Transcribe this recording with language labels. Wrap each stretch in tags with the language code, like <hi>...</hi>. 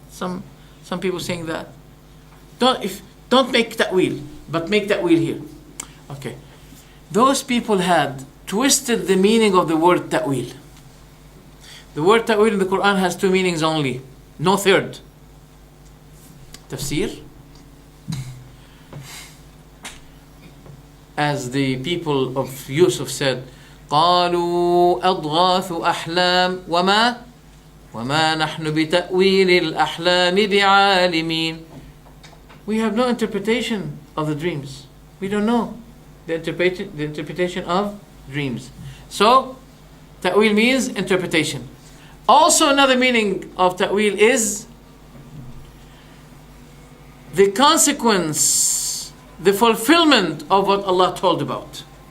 <en>Some people saying that. Don't make ta'wil, but make ta'wil here. Okay. Those people had twisted the meaning of the word ta'wil. The word ta'wil in the Quran has two meanings only, no third. Tafsir, as the people of Yusuf said,</en> <ar>قالوا أضغاث أحلام وما نحن بتأويل الأحلام بعالمين.</ar> <en>We have no interpretation of the dreams. We don't know the interpretation of dreams. So, ta'wil means interpretation. Also, another meaning of ta'wil is the consequence, the fulfillment of what Allah told about.</en>